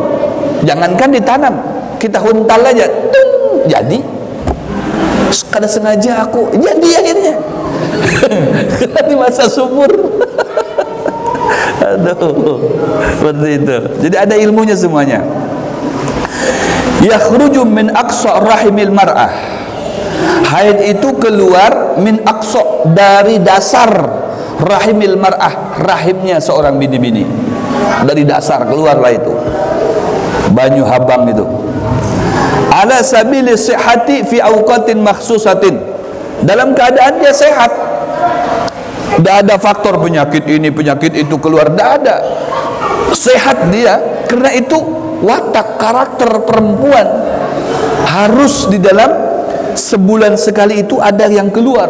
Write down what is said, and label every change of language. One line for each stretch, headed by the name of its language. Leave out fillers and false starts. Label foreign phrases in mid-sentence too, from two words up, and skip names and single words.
Banjar: Jangankan ditanam, kita huntal aja, tung, jadi. Kada sengaja aku jadi akhirnya.
Indonesian: Di masa subur. Aduh, seperti itu. Jadi ada ilmunya semuanya.
Arabic: يخرج من أقصى رحم المرأة.
Banjar: Haid itu keluar
Arabic: من أقصى,
Banjar: dari dasar
Arabic: رحم المرأة,
Banjar: rahimnya seorang bini-bini.
Indonesian: Dari dasar keluarlah itu.
Banjar: Banyu habang itu.
Arabic: على سبيل الصحة في أوقات مخصوصة.
Indonesian: Dalam keadaan dia sehat. Tidak ada faktor penyakit ini, penyakit itu keluar, tidak ada. Sehat dia. Karena itu watak karakter perempuan harus di dalam sebulan sekali itu ada yang keluar.